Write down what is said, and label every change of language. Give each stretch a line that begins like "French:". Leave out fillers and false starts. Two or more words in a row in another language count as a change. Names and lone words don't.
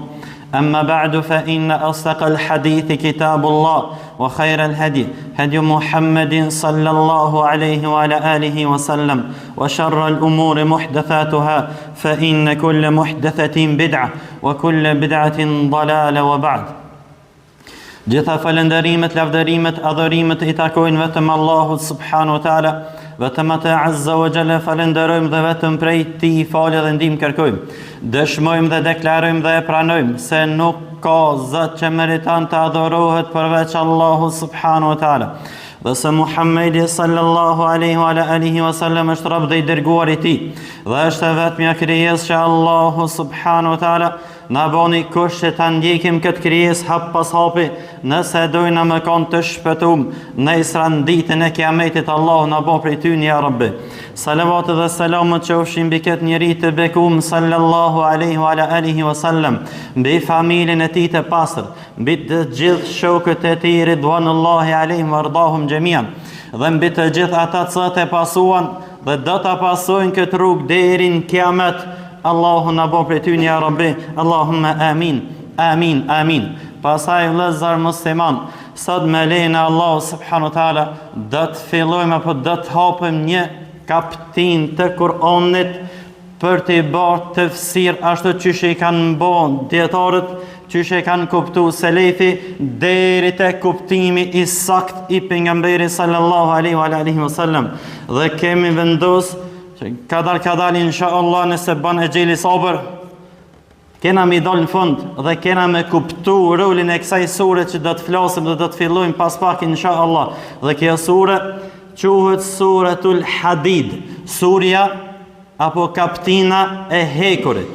Arabic: أما بعد فإن أصدق الحديث كتاب الله وخير الهدي هدي محمد صلى الله عليه وعلى آله وسلم وشر الأمور محدثاتها فإن كل محدثة بدعة وكل بدعة ضلالة. وبعد.
Albanian: Gjitha falënderimet, lavdërimet, adhurimet I takojnë vetëm Allahut
Arabic: سبحانه وتعالى,
Albanian: vetëm atë
Arabic: عز وجل
Albanian: falenderojmë dhe vetëm prej Tij falje dhe ndihmë kërkojmë. Dëshmojmë dhe deklarojmë dhe e pranojmë se nuk ka zot që meriton të adhurohet përveç Allahut
Arabic: سبحانه وتعالى.
Albanian: Dhe se Muhammedi
Arabic: صلى الله عليه وعلى آله وسلم
Albanian: është rob dhe I dërguar I Tij dhe është vetmja krijesë që Allahu
Arabic: سبحانه وتعالى
Albanian: na boni kush që ta ndjekim këtë krijesë hap pas hapi, nëse dojna me kanë të shpëtum në Isran ditën e Kiametit. Allahu na bon prej ty
Arabic: يا رب.
Albanian: Salavat dhe selamet qofshin mbi këtë njeri të bekum
Arabic: صلى الله عليه وعلى آله وسلم,
Albanian: mbi familjen e tij të pastër, mbi të gjithë shokët e tij
Arabic: رضوان الله عليهم وأرضاهم جميعا,
Albanian: dhe mbi të gjithë ata që e pasuan dhe do ta pasojnë këtë rrugë deri në Kiamet. Allahu na bo për ty
Arabic: يا رب. اللهم آمين آمين آمين.
Albanian: Pasaj vëllezër musliman, sot me lejen e Allahu
Arabic: سبحانه وتعالى
Albanian: do të fillojmë apo do të hapim një kapitull të Kur'anit për të bërë tefsir ashtu siç I kanë bën dietarët, siç e kanë kuptuar selefi deri te kuptimi I sakt I pejgamberit
Arabic: صلى الله عليه وعلى آله وسلم.
Albanian: Dhe kemi vendosur kadal inshallah nëse ban e gjeli sabër kena mi dal në fund dhe kena me kuptu rolin e kësaj sure që do të flasim dhe do të fillojmë pas pak inshallah. Dhe kjo sure quhet Suratul Hadid, surja apo kaptina e hekurit.